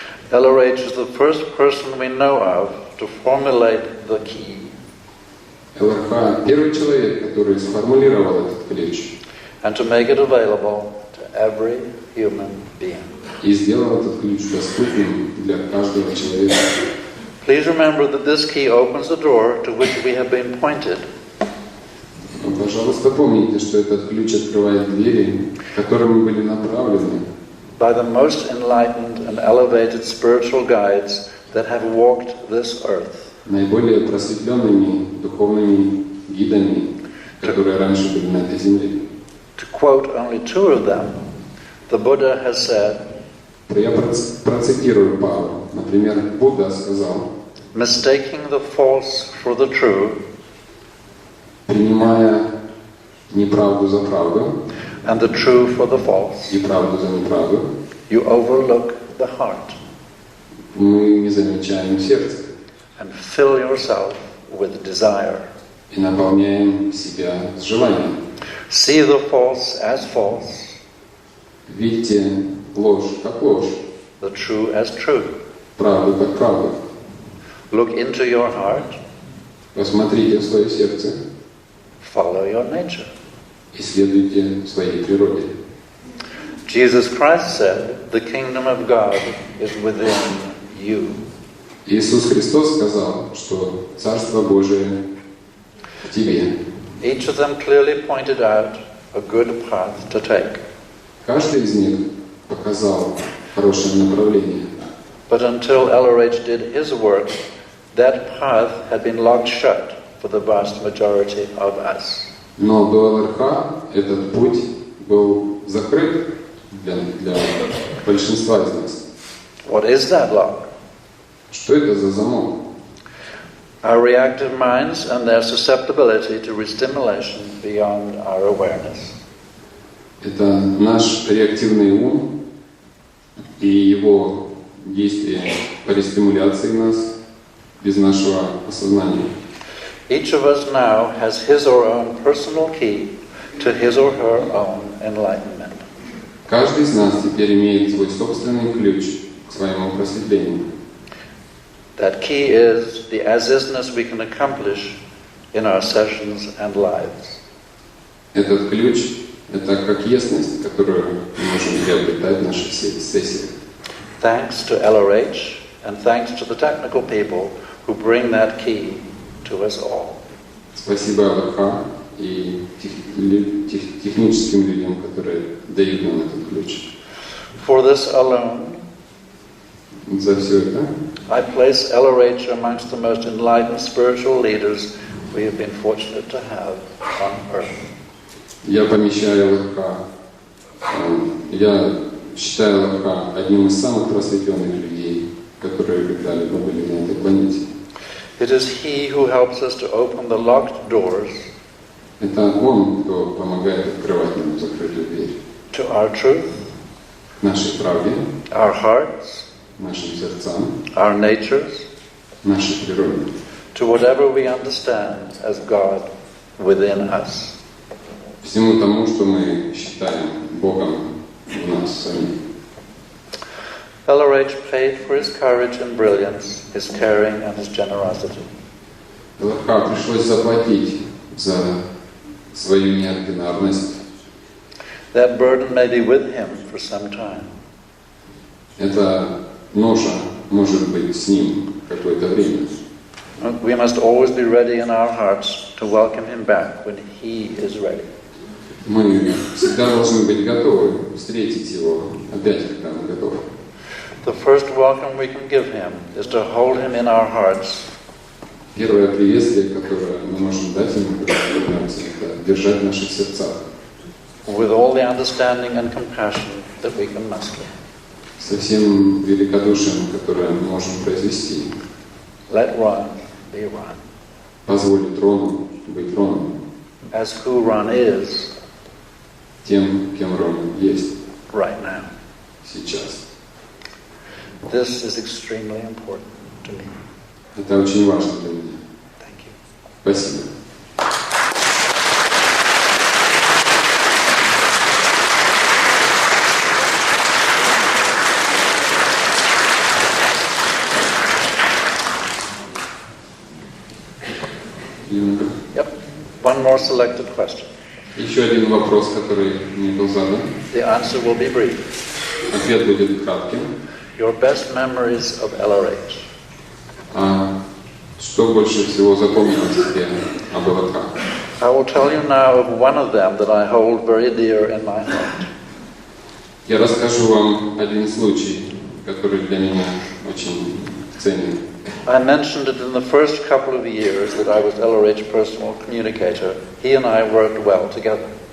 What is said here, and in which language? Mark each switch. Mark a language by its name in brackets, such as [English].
[English] LRH is the first person we know of to formulate the key. [Russian] ЛРХ – первый человек, который сформулировал этот ключ [English] And to make it available to every human being. [Russian] и сделал этот ключ доступным для каждого человека. [English] Please remember that this key opens the door to which we have been pointed. [Russian] Пожалуйста, помните, что этот ключ открывает двери, к которым мы были направлены [English] By the most enlightened and elevated spiritual guides that have walked this earth. [Russian] наиболее просветленными духовными гидами, которые раньше были на этой земле. [English] To quote only two of them, the Buddha has said, [Russian] Я процитирую пару. Например, Будда сказал: [English] mistaking the false for the true [Russian] принимая неправду за правду [English] and the true for the false, [Russian] и правду за неправду, [English] you overlook the heart [Russian] мы не замечаем сердце [English] and fill yourself with desire. [Russian] и наполняем себя с желанием. [English] See the false as false, [Russian] Видите ложь как ложь, [English] the true as true. [Russian] правду как правду. [English] Look into your heart, [Russian] Посмотрите в свое сердце, [English] follow your nature. [Russian] исследуйте своей природе. [English] Jesus Christ said, the kingdom of God is within you. [Russian] Иисус Христос сказал, что Царство Божие в тебе. [English] Each of them clearly pointed out a good path to take. [Russian] Каждый из них показал хорошее направление. [English] But until LRH did his work, that path had been locked shut for the vast majority of us. [Russian] Но до ЛРХ этот путь был закрыт для большинства из нас. [English] What is that lock? [Russian] Что это за замок? [English] Our reactive minds and their susceptibility to restimulation beyond our awareness. [Russian] Это наш реактивный ум и его действия по рестимуляции нас без нашего осознания. [English] Each of us now has his or her own personal key to his or her own enlightenment. [Russian] Каждый из нас теперь имеет свой собственный ключ к своему просветлению. [English] That key is the as-isness we can accomplish in our sessions and lives. [Russian] Этот ключ – это как ясность, которую мы можем приобретать в наших сессиях. [English] Thanks to LRH and thanks to the technical people who bring that key to us all. [Russian] Спасибо ЛРХ и техническим людям, которые дают нам этот ключ. [English] For this alone, [Russian] За все это [English] I place LRH amongst the most enlightened spiritual leaders we have been fortunate to have on earth. [Russian] я помещаю ЛРХ, я считаю ЛРХ одним из самых просветленных людей которые когда-либо были на этой планете. [English] It is He who helps us to open the locked doors [Russian] Это Он, кто помогает открывать нам закрытую дверь. [English] to our truth, [Russian] Нашей правде, [English] our hearts, [Russian] нашим сердцам, [English] our natures, [Russian] нашей природе. [English] to whatever we understand as God within us. [Russian] Всему тому, что мы считаем Богом в нас самих. [English] LRH paid for his courage and brilliance, his caring and his generosity. [Russian] ЛРХ пришлось заплатить за свою неординарность. [English] That burden may be with him for some time. [Russian] Эта ноша может быть с ним какое-то время. [English] We must always be ready in our hearts to welcome him back when he is ready. [Russian] Мы всегда должны быть готовы встретить его опять, когда он готов. [English] The first welcome we can give him is to hold him in our hearts. [Russian] Первое приветствие, которое мы можем дать ему, когда мы вернемся, это держать в наших сердцах. [English] With all the understanding and compassion that we can muster. [Russian] Со всем великодушием, которое мы можем произвести. [English] Let Ron be Ron. [Russian] Позволить Рону быть Роном. [English] As who Ron is [Russian] Тем, кем Рон есть [English] right now. [Russian] сейчас. [English] This is extremely important to me. [Russian] Это очень важно для меня. [English] Thank you. [Russian] Спасибо. [English] Yep. One more selected question. [Russian] Еще один вопрос, который мне был задан. [English] The answer will be brief. [Russian] Ответ будет кратким. [English] Your best memories of LRH. [Russian] Что больше всего запомнилось тебе об ЛРХ? [English] I will tell you now of one of them that I hold very dear in my heart. [Russian] Я расскажу вам один случай, который для меня очень ценен. [English] I mentioned it in the first couple of years that I was LRH personal communicator. He and I worked well together.